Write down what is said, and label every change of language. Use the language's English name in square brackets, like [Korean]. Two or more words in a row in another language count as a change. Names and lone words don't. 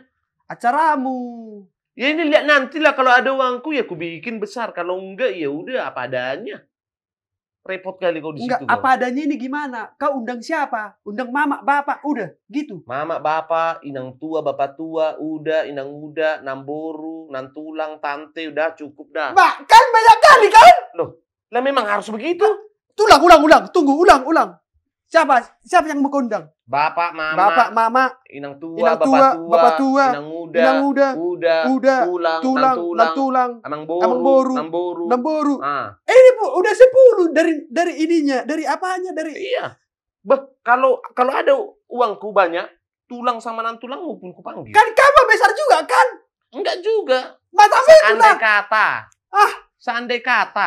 [Indonesian] Acaramu. Ya ini lihat nantilah kalau ada uangku ya aku bikin besar. Kalau enggak ya udah apa adanya. Repot kali kau di situ. Enggak, kau. apa adanya ini gimana? Kau undang siapa? Undang mama, bapak, udah gitu. Mama, bapak, inang tua, bapak tua, udah, inang muda, namboru, nantulang, tante, udah cukup dah. Mbak, kan banyak kali kan? Lah memang harus begitu. Ulang. Tunggu, ulang. Siapa yang mau kau undang? Bapak, mama, Bapak, mama, inang tua, inang bapak tua, tua, inang muda, inang muda, udah, tulang, nantulang, amang boru, namboru. Ah, Ini Bu, udah 10 dari ininya, dari apanya, dari iya. Kalau ada uangku banyak, tulang sama nantulang pun kupanggil. kan kamu besar juga kan? Enggak juga. Matamu itu Andai lah. kata. Ah. Seandai kata.